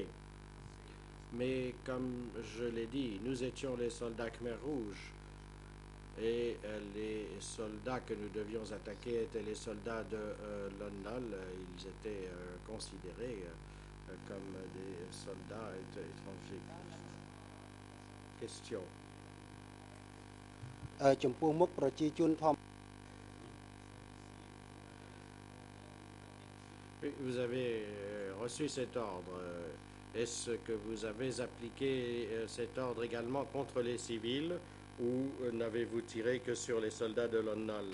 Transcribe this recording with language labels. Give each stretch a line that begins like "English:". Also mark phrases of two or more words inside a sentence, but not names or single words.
French: Mais comme je l'ai dit, nous étions les soldats Khmer Rouge. Et les soldats que nous devions attaquer étaient les soldats de Lon Nol. Ils étaient considérés comme des soldats étrangers. Question.
Khmer: ចំពោះមុខប្រជាជនធម្ម
French: Vous avez reçu cet ordre. Est-ce que vous avez appliqué cet ordre également contre les civils ou n'avez-vous tiré que sur les soldats de Lon Nol?